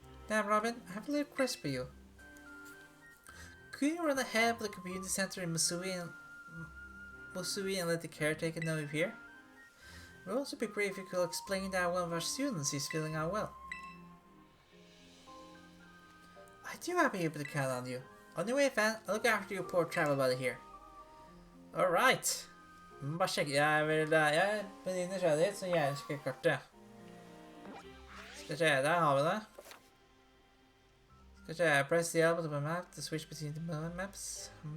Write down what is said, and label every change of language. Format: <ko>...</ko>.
<en>Now, Robin, I have a little request for you. Could you run ahead of the community center in Musui and let the caretaker know you're here? It would also be great if you could explain that one of our students is feeling unwell. I do have to be able to count on you. On your way, fan, I'll look after your poor travel buddy here.</en> <no>Alright. Bare sjekke. Jeg er veldig nysgjerrig, så jeg skal kartet. Skal se, der har vi det. Skal se,</no> <en>press the elbow to map to switch between the maps.</en>